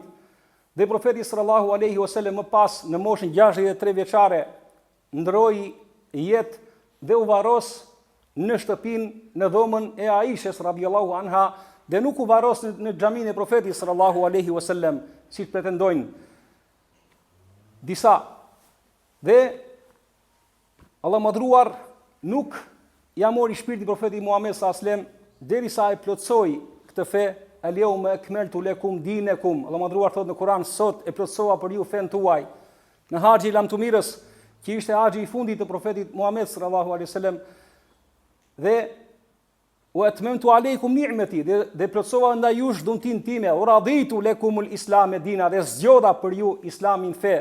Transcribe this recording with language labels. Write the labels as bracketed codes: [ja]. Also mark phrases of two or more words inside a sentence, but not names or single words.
[sq] Dhe profeti [ar] صلى الله عليه وسلم [sq] më pas në moshën 63 vjeçare ndroi jetë dhe u varros në shtëpinë, në dhomën e Aishës [ar] رضي الله عنها, [sq] dhe nuk u varros në xhamin e profetit [ar] صلى الله عليه وسلم, [sq] si pretendojnë disa. Dhe Allah madhruar nuk ja mori shpirtin profetit Muhammed [ar] صلى الله عليه وسلم [sq] derisa e plotsoi këtë fe, [ar] اليوم أكملت لكم دينكم. [sq] Allah madhruar thotë në Kur'an: sot e plotsova për ju fen tuaj. Në haxhi Lam Tumirës, që ishte haxhi i fundit të profetit Muhammed [ar] صلى الله عليه وسلم, [sq] dhe u [ar] أتممت عليكم نعمتي, [sq] dhe plotsova ndaj jush dhuntin time, u [ar] رضيت لكم الإسلام دينا, [sq] dhe zgjodha për ju islamin fe.